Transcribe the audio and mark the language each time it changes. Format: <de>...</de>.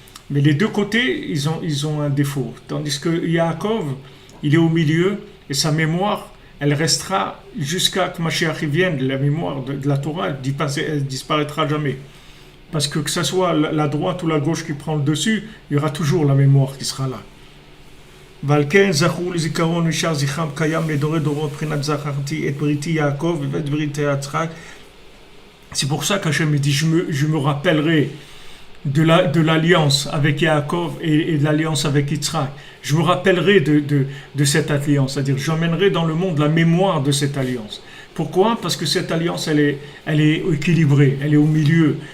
<fr>Mais les deux côtés, ils ont un défaut. Tandis que Yaakov, il est au milieu, et sa mémoire, elle restera jusqu'à que Mashiach vienne. La mémoire de la Torah, elle disparaîtra jamais. Parce que ce soit la droite ou la gauche qui prend le dessus, il y aura toujours la mémoire qui sera là.</fr> <he>ועל כן זכו לזיכרון ונשאר זכרם קיים לדורי דורות מבחינת זכרתי את בריתי יעקב ואת בריתי יצחק.</he> <fr>C'est pour ça qu'Hachem me dit, je me rappellerai de l'alliance avec Yaakov et de l'alliance avec Yitzhak. Je me rappellerai de cette alliance, c'est-à-dire j'emmènerai dans le monde la mémoire de cette alliance. Pourquoi ? Parce que cette alliance, elle est équilibrée, elle est au milieu.</fr>